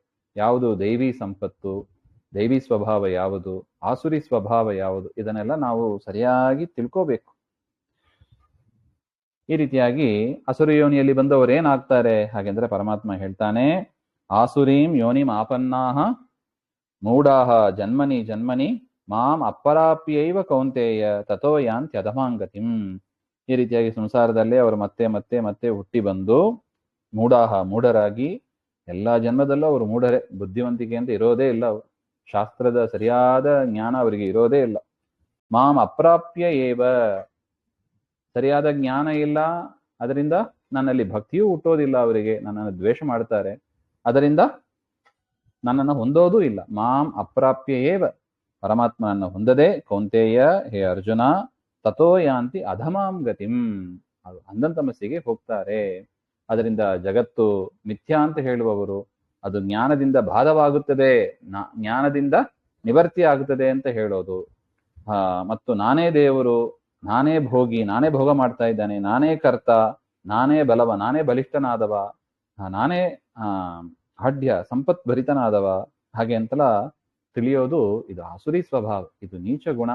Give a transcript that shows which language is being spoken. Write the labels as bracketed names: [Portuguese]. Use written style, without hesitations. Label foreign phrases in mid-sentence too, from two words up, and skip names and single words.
[Kannada] ಯಾವುದು ದೈವಿ ಸಂಪತ್ತು, ದೈವಿ ಸ್ವಭಾವ ಯಾವುದು, ಆಸುರಿ ಸ್ವಭಾವ ಯಾವುದು, ಇದನ್ನೆಲ್ಲ ನಾವು ಸರಿಯಾಗಿ ತಿಳ್ಕೋಬೇಕು. ಈ ರೀತಿಯಾಗಿ ಅಸುರ ಯೋನಿಯಲ್ಲಿ ಬಂದವರು ಏನಾಗ್ತಾರೆ ಹಾಗೆಂದ್ರೆ ಪರಮಾತ್ಮ ಹೇಳ್ತಾನೆ, [Sanskrit] ಆಸುರೀಂ ಯೋನಿಂ ಆಪನ್ನಾಹ ಮೂಢಾಹ ಜನ್ಮನಿ ಜನ್ಮನಿ ಮಾಂ ಅಪರಾಪ್ಯೈವ ಕೌಂತೆಯ ತಥೋ ಯಾಂತ್ಯಧಮಾಂಗತಿಂ. [Kannada] ಈ ರೀತಿಯಾಗಿ ಸಂಸಾರದಲ್ಲೇ ಅವರು ಮತ್ತೆ ಮತ್ತೆ ಮತ್ತೆ ಹುಟ್ಟಿ ಬಂದು ಮೂಢರಾಗಿ ಎಲ್ಲಾ ಜನ್ಮದಲ್ಲೂ ಅವರು ಮೂಢರೇ. ಬುದ್ಧಿವಂತಿಕೆ ಅಂತ ಇರೋದೇ ಇಲ್ಲ, ಅವರು ಶಾಸ್ತ್ರದ ಸರಿಯಾದ ಜ್ಞಾನ ಅವರಿಗೆ ಇರೋದೇ ಇಲ್ಲ. [Sanskrit] ಮಾಂ ಅಪ್ರಾಪ್ಯ ಏವ, [Kannada] ಸರಿಯಾದ ಜ್ಞಾನ ಇಲ್ಲ, ಅದರಿಂದ ನನ್ನಲ್ಲಿ ಭಕ್ತಿಯೂ ಹುಟ್ಟೋದಿಲ್ಲ ಅವರಿಗೆ, ನನ್ನನ್ನು ದ್ವೇಷ ಮಾಡ್ತಾರೆ, ಅದರಿಂದ ನನ್ನನ್ನು ಹೊಂದೋದೂ ಇಲ್ಲ. [Sanskrit] ಮಾಂ ಅಪ್ರಾಪ್ಯ ಏವ, [Kannada] ಪರಮಾತ್ಮನನ್ನು ಹೊಂದದೆ ಕೌಂತೆಯ ಹೇ ಅರ್ಜುನ [Sanskrit] ತಥೋ ಯಾಂತಿ ಅಧಮಾಂ ಗತಿಂ, [Kannada] ಅದು ಅಂಧಂತಮಸ್ಸಿಗೆ ಹೋಗ್ತಾರೆ. ಅದರಿಂದ ಜಗತ್ತು ಮಿಥ್ಯಾ ಅಂತ ಹೇಳುವವರು ಅದು ಜ್ಞಾನದಿಂದ ಬಾಧವಾಗುತ್ತದೆ, ಜ್ಞಾನದಿಂದ ನಿವರ್ತಿ ಆಗುತ್ತದೆ ಅಂತ ಹೇಳೋದು, ಮತ್ತು ನಾನೇ ದೇವರು, ನಾನೇ ಭೋಗಿ, ನಾನೇ ಭೋಗ ಮಾಡ್ತಾ ಇದ್ದಾನೆ, ನಾನೇ ಕರ್ತ, ನಾನೇ ಬಲವ, ನಾನೇ ಬಲಿಷ್ಠನಾದವ, ನಾನೇ ಹಾಡ್ಯ ಸಂಪತ್ ಭರಿತನಾದವ, ಹಾಗೆ ಅಂತಲ ತಿಳಿಯೋದು ಇದು ಆಸುರಿ ಸ್ವಭಾವ, ಇದು ನೀಚ ಗುಣ.